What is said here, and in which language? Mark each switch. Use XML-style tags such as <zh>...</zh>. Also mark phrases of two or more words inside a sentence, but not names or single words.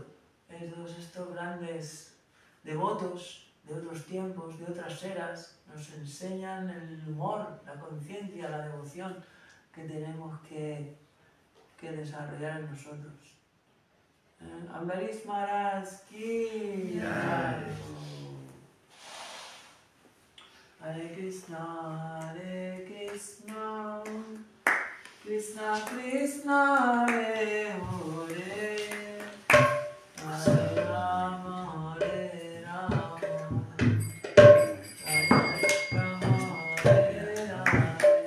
<es>Todos estos grandes devotos de otros tiempos, de otras eras, nos enseñan el humor, la conciencia, la devoción que tenemos que desarrollar en nosotros.</es> <hi>अम्बरीष महाराज की जय.</hi> <sa>हरे कृष्ण, कृष्ण कृष्ण, हरे हरे. हरे राम, हरे राम, हरे राम,</sa>